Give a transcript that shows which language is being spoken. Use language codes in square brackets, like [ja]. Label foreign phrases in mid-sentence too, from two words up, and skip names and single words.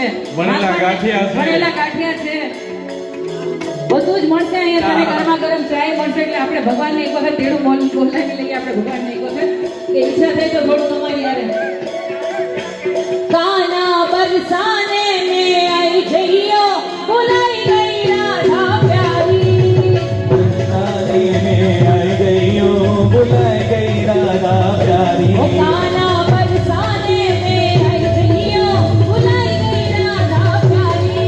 [gu] વણેલા ગાંઠિયા છે. વણેલા ગાંઠિયા છે, બધું જ મળશે અહીંયા. તને ગરમા ગરમ ચાય મળશે. એટલે આપણે ભગવાનને એક વખત ભેળું બોલાવી લઈએ. આપણે ભગવાનને એક વખત કે ઈચ્છા થાય તો થોડું તમારી યારે [hi] काना बरसाने में आई जइयो बुलाई गई राधा प्यारी बरसाने में आई गई हो बुलाई गई राधा प्यारी ओ काना बरसाने में आई जइयो बुलाई गई राधा प्यारी